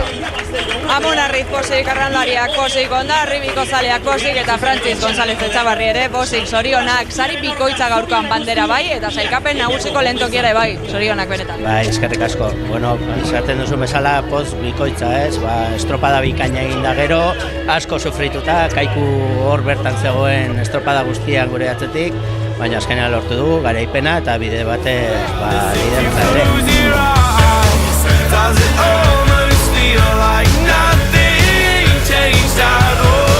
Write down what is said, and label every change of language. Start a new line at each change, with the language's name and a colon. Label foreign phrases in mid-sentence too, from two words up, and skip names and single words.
Basque: Amunarriz posik, arraunlariak posik, Hondarribiko zaleak posik, eta Frantziz González Etxabarri ere posik, zorionak, sari bikoitza gaurkoan bandera bai, eta sailkapen nagusiko lehen tokiera bai, zorionak benetan. Bai, eskerrik asko. Bueno, esaten duzu bezala, poz bikoitza ez, estropada bikaina egin da gero, asko sufrituta, Kaiku hor bertan zegoen estropada guztiak gure atzetik, baina azkenean lortu du, garaipena eta bide batez, liderantza ere.
English: Close your eyes. Does it almost feel like nothing changed at all?